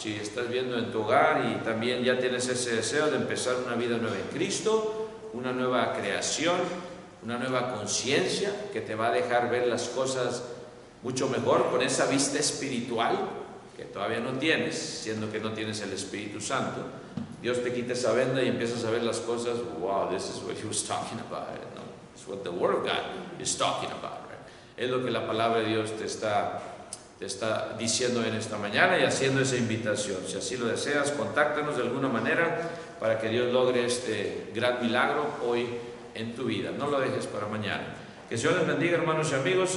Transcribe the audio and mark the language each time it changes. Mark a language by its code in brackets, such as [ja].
[es] Si estás viendo en tu hogar y también ya tienes ese deseo de empezar una vida nueva en Cristo, una nueva creación, una nueva conciencia que te va a dejar ver las cosas mucho mejor con esa vista espiritual que todavía no tienes, siendo que no tienes el Espíritu Santo. Dios te quita esa venda y empiezas a ver las cosas. [en] Wow, this is what he was talking about. No, it's what the Word of God is talking about. Right? [es] Es lo que la palabra de Dios te está diciendo en esta mañana y haciendo esa invitación. Si así lo deseas, contáctanos de alguna manera para que Dios logre este gran milagro hoy en tu vida. No lo dejes para mañana. Que Dios les bendiga, hermanos y amigos.